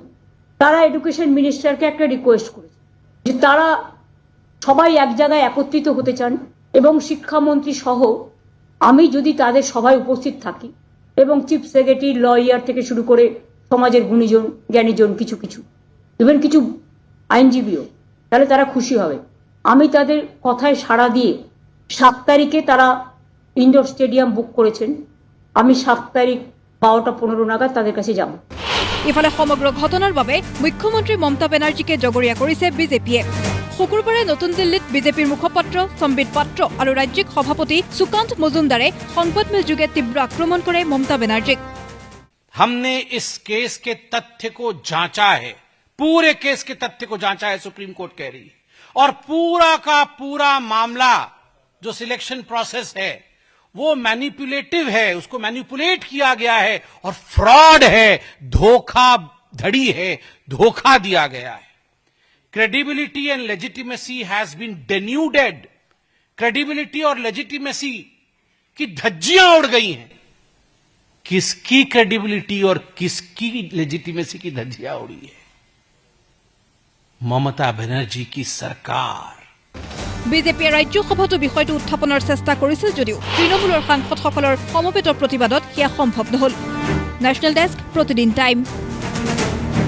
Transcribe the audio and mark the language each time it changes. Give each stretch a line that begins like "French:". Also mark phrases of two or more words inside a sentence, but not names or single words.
Bangla: তারা
English: education minister
Bangla: একটা রিকোয়েস্ট করেছে যে তারা সবাই এক জায়গায় একত্রিত হতে চান, এবং শিক্ষামন্ত্রী সহ আমি যদি তাদের সভায় উপস্থিত থাকি, এবং
English: chief secretary,
Bangla: লয়ার থেকে শুরু করে সমাজের গুণীজন জ্ঞানীজন, কিছু ইভেন কিছু আইনজীবীও, তাহলে তারা খুশি হবে। আমি তাদের কথায় সাড়া দিয়ে ৭ তারিখে তারা
English: indoor stadium
Bangla: বুক করেছেন। আমি ৭ তারিখ ১২:১৫ নাগাদ তাদের কাছে যাব।
Assamese: ইফালে সমগ্ৰ ঘটনাৰ বাবে মুখ্যমন্ত্ৰী মমতা বেনাৰ্জীকে জগৰীয়া কৰিছে বিজেপিয়ে। শুকুৰবাৰে নতুন দিল্লীত বিজেপিৰ মুখপাত্ৰ সম্বিত পাত্ৰ আৰু ৰাজ্যিক সভাপতি সুকান্ত মজুমদাৰে সংবাদমেল যোগে তীব্ৰ আক্ৰমণ কৰে মমতা বেনাৰ্জীক।
Hindi: हमने इस केस के तथ्य को जांचा है, पूरे केस के तथ्य को जांचा है, सुप्रीम कोर्ट कह रही है, और पूरा का पूरा मामला जो
English: selection process
Hindi: है वो मैनिपुलेटिव है, उसको मैनिपुलेट किया गया है और फ्रॉड है, धोखाधड़ी है, धोखा दिया गया है।
English: credibility and legitimacy has been denuded.
Hindi: क्रेडिबिलिटी और लेजिटिमेसी की धज्जियां उड़ गई हैं। किसकी क्रेडिबिलिटी और किसकी लेजिटिमेसी की धज्जियां उड़ी है? ममता बनर्जी की सरकार।
Assamese: বিজেপিয়ে ৰাজ্যসভাতো বিষয়টো উত্থাপনৰ চেষ্টা কৰিছিল যদিও তৃণমূলৰ সাংসদসকলৰ সমবেত প্ৰতিবাদত সেয়া সম্ভৱ নহল।
English: national desk,
Assamese: প্ৰতিদিন টাইম।